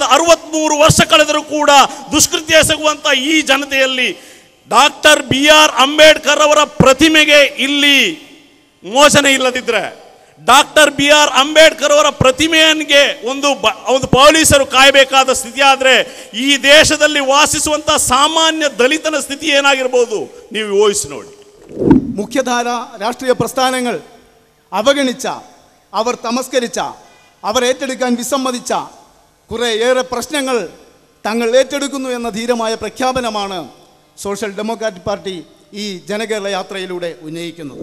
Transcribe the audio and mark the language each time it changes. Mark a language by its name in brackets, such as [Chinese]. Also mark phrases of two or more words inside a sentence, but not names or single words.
[Kannada] 63 ವರ್ಷ ಕಳೆದರೂ ಕೂಡ ದುಷ್ಕೃತ್ಯ ಎಸಗುವಂತ ಈ ಜನತೆಯಲ್ಲಿ ಡಾಕ್ಟರ್ BR ಅಂಬೇಡ್ಕರ್ ಅವರ ಪ್ರತಿಮೆಗೆ ಇಲ್ಲಿ ಮೋಚನ ಇಲ್ಲದಿದ್ರೆ, ಡಾಕ್ಟರ್ BR ಅಂಬೇಡ್ಕರ್ ಅವರ ಪ್ರತಿಮೆಯನ್ಗೆ ಒಂದು ಪೊಲೀಸರು ಕಾಯಬೇಕಾದ ಸ್ಥಿತಿ ಆದರೆ ಈ ದೇಶದಲ್ಲಿ ವಾಸಿಸುವಂತ ಸಾಮಾನ್ಯ ದಲಿತನ ಸ್ಥಿತಿ ಏನಾಗಿರಬಹುದು ನೀವು ಊಹಿಸಿ ನೋಡಿ. [Malayalam] മുഖ്യധാര രാഷ്ട്രീയ പ്രസ്ഥാനങ്ങൾ അവഗണിച്ച, അവർ തമസ്കരിച്ച, അവർ ഏറ്റെടുക്കാൻ വിസമ്മതിച്ച കുറേയേറെ പ്രശ്നങ്ങൾ തങ്ങൾ ഏറ്റെടുക്കുന്നു എന്ന ധീരമായ പ്രഖ്യാപനമാണ് സോഷ്യൽ ഡെമോക്രാറ്റിക് പാർട്ടി ഈ ജനകേരള യാത്രയിലൂടെ ഉന്നയിക്കുന്നത്.